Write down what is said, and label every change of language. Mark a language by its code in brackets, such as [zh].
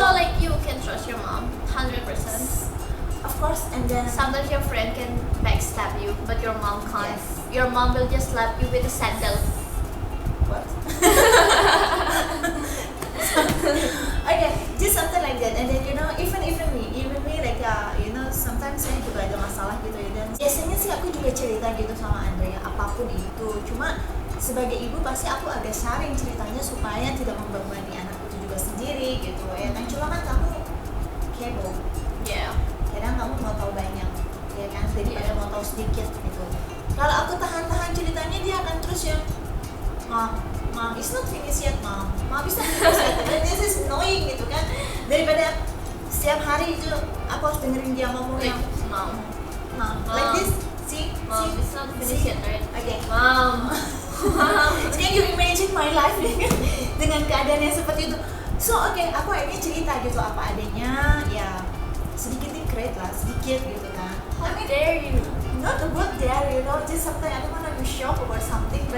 [en] like you can trust your mom 100%. of course, and then Sometimes your friend can backstab you, but your mom can't. Yes. Your mom will just slap you with a sandal. what? Okay, just something like that. And then even me like sometimes [id] saya juga ada masalah gitu ya, dan biasanya sih aku juga cerita gitu sama Andrea apapun itu. Cuma sebagai ibu pasti aku agak sharing ceritanya supaya tidak membebani anak itu juga sendiri gitu ya kan. Cuma kan kamu kepo, [en] Yeah. [id] kadang kamu mau tahu banyak ya kan, daripada mau tahu sedikit gitu. Kalau aku tahan ceritanya, dia akan terus yang [en] Mom, it's not finished yet, Mom, it's not finished yet. [id] Dan [en] this is annoying [id] gitu kan, daripada setiap hari itu aku harus dengerin dia ngomong yang [en] Mom, like this. See, it's not finished yet, right? Okay. Mom. Can you imagine my life [id] dengan keadaan yang seperti itu? So aku akhirnya cerita gitu apa adanya, ya sedikit dikret lah, sedikit gitu kan. [en] How dare you? Not about there, just something I don't want to be shocked or something, but